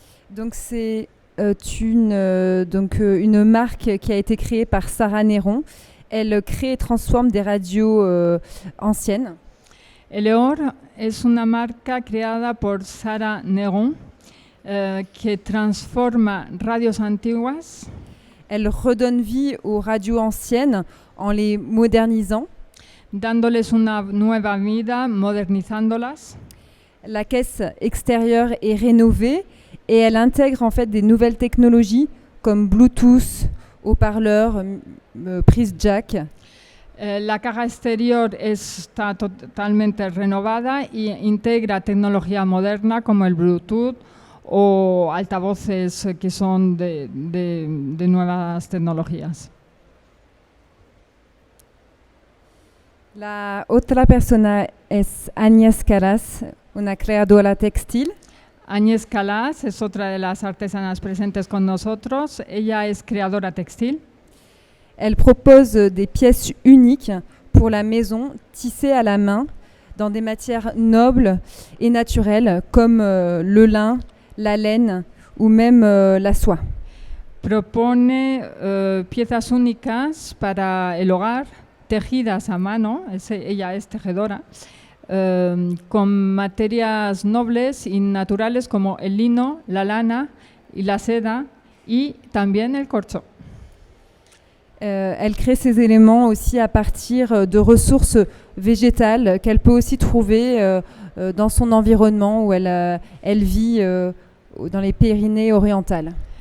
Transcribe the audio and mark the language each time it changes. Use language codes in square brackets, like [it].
[fr] Donc c'est une marque qui a été créée par Sarah Néron. Elle crée et transforme des radios anciennes. [es] Eleor es una marca creada por Sarah Néron que transforma radios antiguas. [fr] Elle redonne vie aux radios anciennes en les modernisant. [es] Dándoles una nueva vida, modernizándolas. [fr] La caisse extérieure est rénovée et elle intègre en fait des nouvelles technologies comme Bluetooth, haut-parleurs, prise jack. [es] La caja exterior está totalmente renovada y integra tecnología moderna como el Bluetooth o altavoces que son de nuevas tecnologías. La otra persona es Agnès Calas, una creadora textil. Agnès Calas es otra de las artesanas presentes con nosotros. Ella es creadora textil. [fr] Elle propose des pièces uniques pour la maison, tissés à la main, dans des matières nobles et naturelles, comme le lin, la laine ou même la soie. [es] Propone piezas únicas para el hogar, tejidas a mano, ella es tejedora, con materias nobles y naturales como el lino, la lana y la seda y también el corcho. [fr] Elle crée ces éléments aussi à partir de ressources végétales qu'elle peut aussi trouver dans son environnement où elle vit dans les Pyrénées orientales.